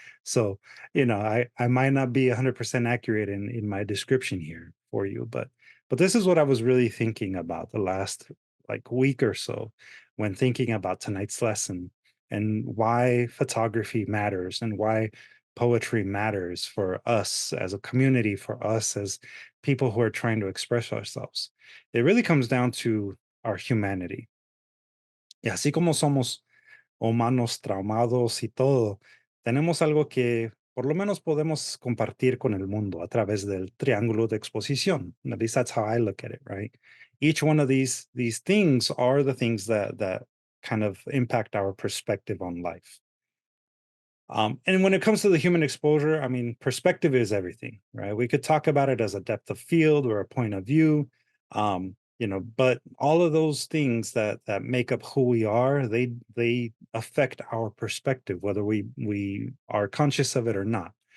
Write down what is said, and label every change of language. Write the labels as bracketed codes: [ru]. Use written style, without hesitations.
[en] So, I might not be 100% accurate in my description here for you, but this is what I was really thinking about the last like week or so when thinking about tonight's lesson and why photography matters and why poetry matters for us as a community, for us as people who are trying to express ourselves. It really comes down to our humanity. [es] Y así como somos humanos traumados y todo, tenemos algo que por lo menos podemos compartir con el mundo a través del triángulo de exposición. [en] At least that's how I look at it, right? Each one of these things are the things that kind of impact our perspective on life. And when it comes to the human exposure, I mean, perspective is everything, right? We could talk about it as a depth of field or a point of view, but all of those things that make up who we are, they affect our perspective, whether we are conscious of it or not.